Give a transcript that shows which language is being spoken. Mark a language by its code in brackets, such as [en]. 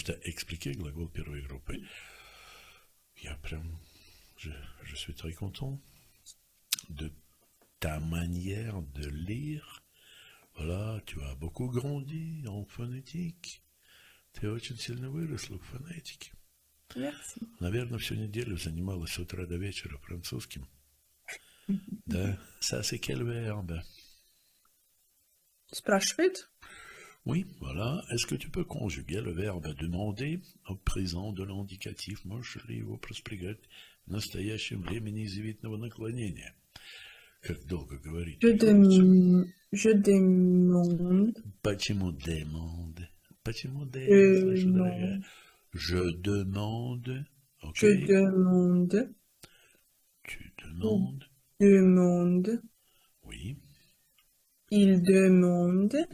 [ru] что expliquer, глагол первой группы. [fr] Je suis très content de ta manière de lire. Voilà, tu as beaucoup grandi en phonétique. [ru] Ты очень сильно выросла в фонетике. [fr] Merci. [ru] Наверное, всю неделю занималась с утра до вечера французским. [fr] Да, ça c'est quel verbe? [ru] Спрашивает? [fr] Oui, voilà. Est-ce que tu peux conjuguer le verbe demander au présent de l'indicatif? [ru] Можешь ли его проспрягать в настоящем времени извитного наклонения? Как долго говорить приходится? [fr] Je demande. [ru] Почему demande? Почему [fr] Je [ru] слышу, дорогая? [fr] demande. Je demande. Ok. Je demande. Tu demandes. Demande. Oui. Il demande.